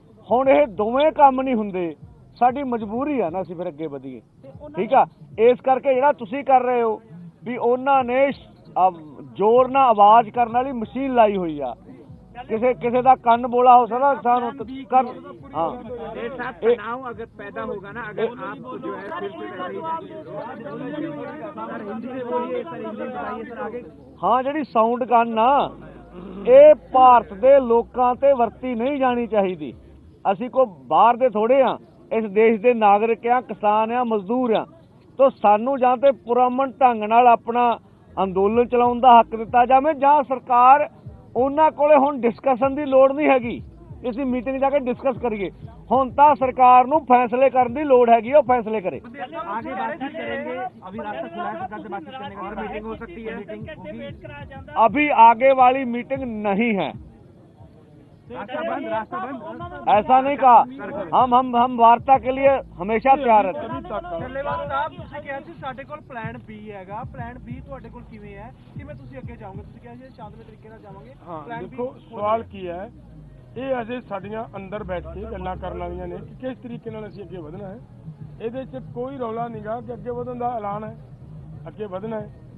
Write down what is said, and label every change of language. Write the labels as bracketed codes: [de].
[pa] ਹੁਣ ਇਹ ਦੋਵੇਂ ਕੰਮ ਨਹੀਂ ਹੁੰਦੇ, ਸਾਡੀ ਮਜਬੂਰੀ ਆ ਨਾ, ਅਸੀਂ ਫਿਰ ਅੱਗੇ ਵਧੀਏ। ਠੀਕ ਆ, ਇਸ ਕਰਕੇ ਜਿਹੜਾ ਤੁਸੀਂ ਕਰ ਰਹੇ ਹੋ ਵੀ ਉਹਨਾਂ ਨੇ ਜ਼ੋਰ ਨਾਲ ਆਵਾਜ਼ ਕਰਨ ਵਾਲੀ ਮਸ਼ੀਨ ਲਾਈ ਹੋਈ ਆ, ਕਿਸੇ ਦਾ ਕੰਨ ਬੋਲਾ ਹੋ ਸਕਦਾ ਸਾਨੂੰ ਕਰ। [hi] हाँ, तनाव अगर पैदा होगा ना, अगर आप जो है फिर से [pa] ਹਾਂ ਜਿਹੜੀ ਸਾਊਂਡ ਗਨ ਆ ਇਹ ਭਾਰਤ ਦੇ ਲੋਕਾਂ ਤੇ ਵਰਤੀ ਨਹੀਂ ਜਾਣੀ ਚਾਹੀਦੀ। ਅਸੀਂ ਕੋਈ ਬਾਹਰ ਦੇ ਥੋੜੇ ਆ, ਇਸ ਦੇਸ਼ ਦੇ ਨਾਗਰਿਕ ਆ, ਕਿਸਾਨ ਆ, ਮਜ਼ਦੂਰ ਆ। ਤਾਂ ਸਾਨੂੰ ਜਾਂ ਤੇ ਪੁਰਅਮਨ ਢੰਗ ਨਾਲ ਆਪਣਾ ਅੰਦੋਲਨ ਚਲਾਉਣ ਦਾ ਹੱਕ ਦਿੱਤਾ ਜਾਵੇ, ਜਾਂ ਸਰਕਾਰ ਉਹਨਾਂ ਕੋਲੇ ਹੁਣ ਡਿਸਕਸ਼ਨ ਦੀ ਲੋੜ ਨਹੀਂ ਹੈਗੀ, ਅਸੀਂ ਮੀਟਿੰਗ ਜਾ ਕੇ ਡਿਸਕਸ ਕਰੀਏ। ਹੁਣ ਤਾਂ ਸਰਕਾਰ ਨੂੰ ਫੈਸਲੇ ਕਰਨ ਦੀ ਲੋੜ ਹੈਗੀ, ਉਹ ਫੈਸਲੇ करे। [hi] आगे बातचीत करेंगे, अभी रास्ता खुला है सरकार से बातचीत करने का, और मीटिंग हो सकती है। अभी आगे वाली मीटिंग नहीं है, रास्ता बंद। ऐसा नहीं कहा। हम वार्ता के लिए हमेशा तैयार रहते हैं। [pa] ਧੰਨਵਾਦ ਸਾਹਿਬ। ਤੁਸੀਂ ਕਿਹਾ ਸੀ ਸਾਡੇ ਕੋਲ ਪਲਾਨ B ਹੈਗਾ, ਪਲਾਨ B ਤੁਹਾਡੇ ਕੋਲ ਕਿਵੇਂ ਹੈ, ਕਿਵੇਂ ਤੁਸੀਂ ਅੱਗੇ ਜਾਓਗੇ? ਤੁਸੀਂ ਕਿਹਾ ਸੀ ਸ਼ਾਂਤਮਈ ਤਰੀਕੇ ਨਾਲ ਜਾਵਾਂਗੇ। ਹਾਂ ਦੇਖੋ ਸਵਾਲ ਕੀ ਹੈ, ਇਹ ਅਜੇ ਸਾਡੀਆਂ ਅੰਦਰ ਬੈਠ ਕੇ ਗੱਲਾਂ ਕਰਨ ਵਾਲੀਆਂ ਨੇ ਕਿ ਕਿਸ ਤਰੀਕੇ ਨਾਲ ਅਸੀਂ ਅੱਗੇ ਵਧਣਾ ਹੈ। ਇਹਦੇ 'ਚ ਕੋਈ ਰੌਲਾ ਨਹੀਂਗਾ ਕਿ ਅੱਗੇ ਵਧਣ ਦਾ ਐਲਾਨ ਹੈ, ਅੱਗੇ ਵਧਣਾ ਹੈ।